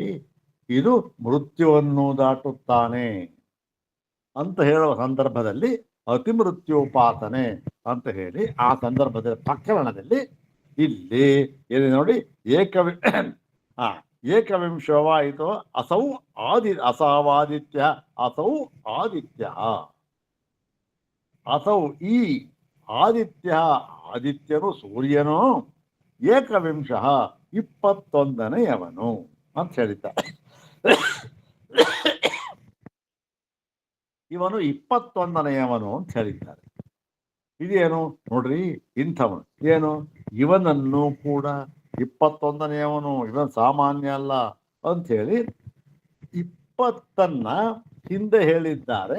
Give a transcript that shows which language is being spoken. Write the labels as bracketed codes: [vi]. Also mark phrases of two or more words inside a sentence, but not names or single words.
[kn] ಇದು ಮೃತ್ಯುವನ್ನು ದಾಟುತ್ತಾನೆ ಅಂತ ಹೇಳುವ ಸಂದರ್ಭದಲ್ಲಿ ಅತಿ ಮೃತ್ಯುಪಾಸನೆ ಅಂತ ಹೇಳಿ ಆ ಸಂದರ್ಭದ ಪ್ರಕರಣದಲ್ಲಿ ಇಲ್ಲಿ ಏನಿದೆ ನೋಡಿ, ಏಕವಿಂಶವಾಯಿತು [sa] ಅಸೌ ಅಸಾವಾದಿತ್ಯ, ಅಸೌ ಆದಿತ್ಯ, [kn] ಅಸೌ ಈ ಆದಿತ್ಯ, ಆದಿತ್ಯನು ಸೂರ್ಯನು, ಏಕವಿಂಶ 21ನೆಯವನು ಅಂತ ಹೇಳಿದ್ದಾರೆ. ಇವನು 21ನೆಯವನು ಅಂತ ಹೇಳಿದ್ದಾರೆ. ಇದೇನು ನೋಡ್ರಿ, ಇಂಥವನು ಏನು, ಇವನನ್ನು ಕೂಡ 21ನೆಯವನು, ಇವನ್ ಸಾಮಾನ್ಯ ಅಲ್ಲ ಅಂತ ಹೇಳಿ 20 ಹಿಂದೆ ಹೇಳಿದ್ದಾರೆ.